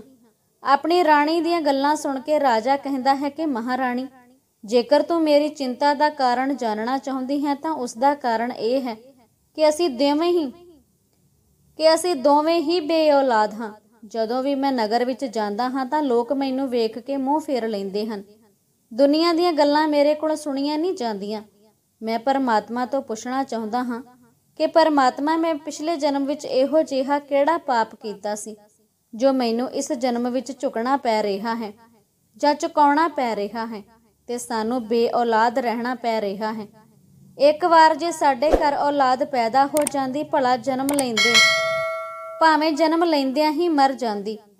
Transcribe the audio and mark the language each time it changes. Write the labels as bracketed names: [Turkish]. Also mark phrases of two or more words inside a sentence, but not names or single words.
[Punjabi] ਆਪਣੀ ਰਾਣੀ ਦੀਆਂ ਗੱਲਾਂ ਸੁਣ ਕੇ ਰਾਜਾ ਕਹਿੰਦਾ ਹੈ ਕਿ ਮਹਾਰਾਣੀ, ਜੇਕਰ ਤੂੰ ਮੇਰੀ ਚਿੰਤਾ ਦਾ ਕਾਰਨ ਜਾਣਨਾ ਚਾਹੁੰਦੀ ਹੈ ਤਾਂ ਉਸ ਦਾ ਕਾਰਨ ਇਹ ਹੈ ਕਿ ਅਸੀਂ ਦੋਵੇਂ ਹੀ ਬੇਔਲਾਦ ਹਾਂ। ਜਦੋਂ ਵੀ ਮੈਂ ਨਗਰ ਵਿੱਚ ਜਾਂਦਾ ਹਾਂ ਤਾਂ ਲੋਕ ਮੈਨੂੰ ਵੇਖ ਕੇ ਮੂੰਹ ਫੇਰ ਲੈਂਦੇ ਹਨ। ਦੁਨੀਆ ਦੀਆਂ ਗੱਲਾਂ ਮੇਰੇ ਕੋਲ ਸੁਣੀਆਂ ਨਹੀਂ ਜਾਂਦੀਆਂ। ਮੈਂ ਪਰਮਾਤਮਾ ਤੋਂ ਪੁੱਛਣਾ ਚਾਹੁੰਦਾ ਹਾਂ ਕਿ ਪਰਮਾਤਮਾ ਮੈਂ ਪਿਛਲੇ ਜਨਮ ਵਿਚ ਇਹੋ ਜਿਹਾ ਕਿਹੜਾ ਪਾਪ ਕੀਤਾ ਸੀ ਜੋ ਮੈਨੂੰ ਇਸ ਜਨਮ ਵਿਚ ਝੁਕਣਾ ਪੈ ਰਿਹਾ ਹੈ ਜਾਂ ਚੁਕਾਉਣਾ ਪੈ ਰਿਹਾ ਹੈ ਤੇ ਸਾਨੂੰ ਬੇਔਲਾਦ ਰਹਿਣਾ ਪੈ ਰਿਹਾ ਹੈ। ਇਕ ਵਾਰ ਜੇ ਸਾਡੇ ਘਰ ਔਲਾਦ ਪੈਦਾ ਹੋ ਜਾਂਦੀ ਭਲਾ ਜਨਮ ਲੈਂਦੇ ਭਾਵੇਂ ਜਨਮ ਲੈਂਦਿਆਂ ਹੀ ਮਰ ਜਾਂਦੀ।